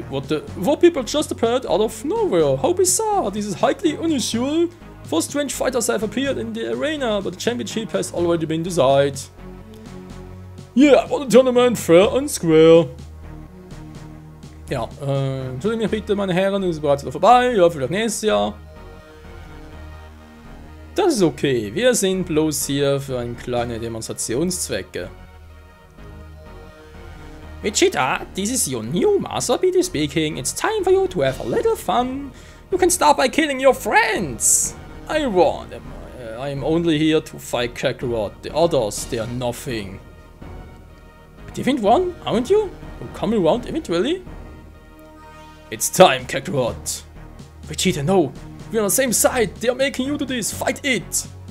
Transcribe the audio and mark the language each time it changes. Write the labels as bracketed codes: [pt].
[en] What people just appeared out of nowhere. How bizarre. This is highly unusual. 4 strange fighters have appeared in the arena, but the championship has already been decided. Yeah, what a tournament, fair and square. [de] Ja, entschuldigt mich bitte, meine Herren, es ist bereits wieder vorbei. Ja, vielleicht nächstes Jahr. Das ist okay, wir sind bloß hier für eine kleine Demonstrationszwecke. [en] Vegeta, this is your new Master BD speaking. It's time for you to have a little fun. You can start by killing your friends. I warned them. I am only here to fight Kakarot. The others, they are nothing. Different one, aren't you? You'll come around eventually. It's time, Kakarot. Vegeta, no. We're on the same side. They are making you do this. Fight it.